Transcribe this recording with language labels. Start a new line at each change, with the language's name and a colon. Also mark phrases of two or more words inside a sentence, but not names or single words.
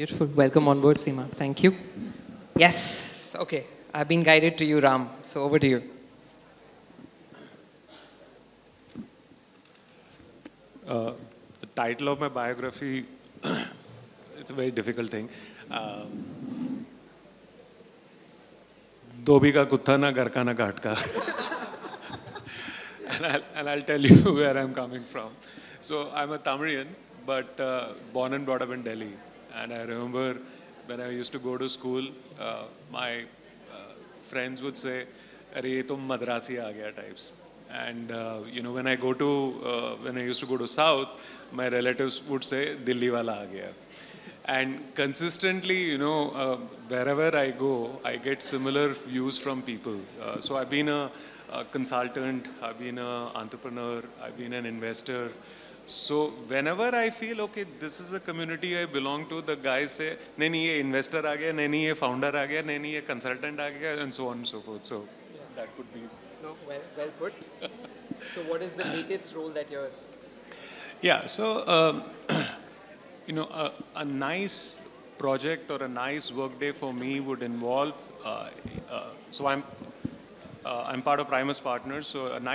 English: Beautiful. Welcome on board, Seema. Thank you. Yes. Okay. I've been guided to you, Ram. So over to you. The title of my biography, it's a very difficult thing.
Hindi: धोबी का कुत्ता न घर का न घाट का.
English: And I'll tell you where I'm coming from. So I'm a Tamilian, but born and brought up in Delhi. And I remember when I used to go to school, my friends would say,
Hindi: "अरे, ये तुम मद्रासी आ गया"
English: types. And when I used to go to South, my relatives would say,
Hindi: "दिल्ली वाला आ गया."
English: And consistently, wherever I go, I get similar views from people. So I've been a consultant, I've been an entrepreneur, I've been an investor. So whenever I feel, okay, this is a community I belong to, the guys say,
Hindi: नहीं, नहीं, ये investor आ गया, नहीं, नहीं, ये founder आ गया, नहीं, नहीं, ye consultant aa gaya,
English: and so on and so forth. So that could be. No, well put. So what is the latest role that you're... Yeah, so, a nice project or a nice workday for me would involve, so I'm part of Primus Partners, so a